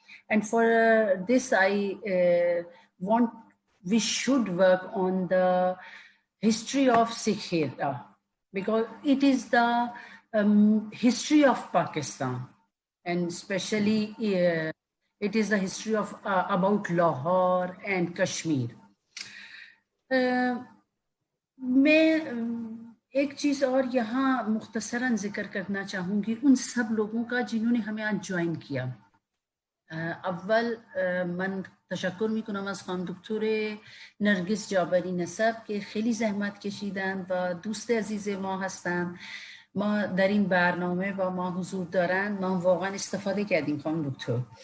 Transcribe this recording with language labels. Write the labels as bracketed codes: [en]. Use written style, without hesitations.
[en] And for this, I want we should work on the history of Sikh era, because it is the history of Pakistan. And especially it is the history of about Lahore and Kashmir. [hi] मैं एक चीज़ और यहाँ मुख्तसरन जिक्र करना चाहूँगी उन सब लोगों का जिन्होंने हमें आज ज्वाइन किया. [fa] अव्वल मन तशक्कुर میکنم از خانم دکتر نرگس جابری نسب که خیلی زحمت کشیدن و دوست عزیز ما هستن. ما در این برنامه با ما حضور دارن، ما واقعا استفاده کردیم خانم دکتر.